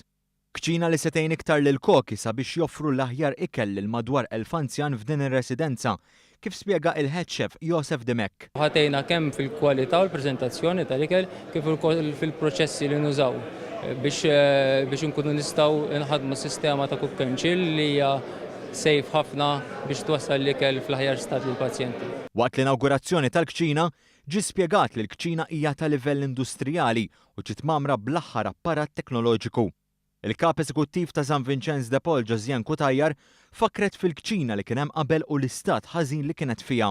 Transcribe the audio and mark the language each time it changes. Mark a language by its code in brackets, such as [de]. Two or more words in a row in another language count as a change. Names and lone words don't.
[mt] Kċina li se tgħin iktar lil koki sabiex joffru l-aħjar ikel lil madwar 1000 anzjan f'din ir-residenza, kif spjega il- [en] head chef [mt] Joseph Demek. Ħatejna kemm fil-kwalità u l-preżentazzjoni tal-ikel kif ukoll fil-proċessi li nużaw biex inkunu nistgħu nħadmu sistema ta' [en] cook and chill [mt] li hija safe ħafna biex twassal l-ikel fl-aħjar stat lill-pazjenti. Waqt l-inaugurazzjoni tal-kċina, ġie spjegat li l-kċina hija ta' livell industrijali u ġiet magħmra bl-aħħar apparat teknoloġiku. Il-kap eżekuttiv ta' San Vincenz de Paul Josiane Kutajjar fakret fil-kċina li kien hemm qabel u l-istat ħażin li kienet fiha.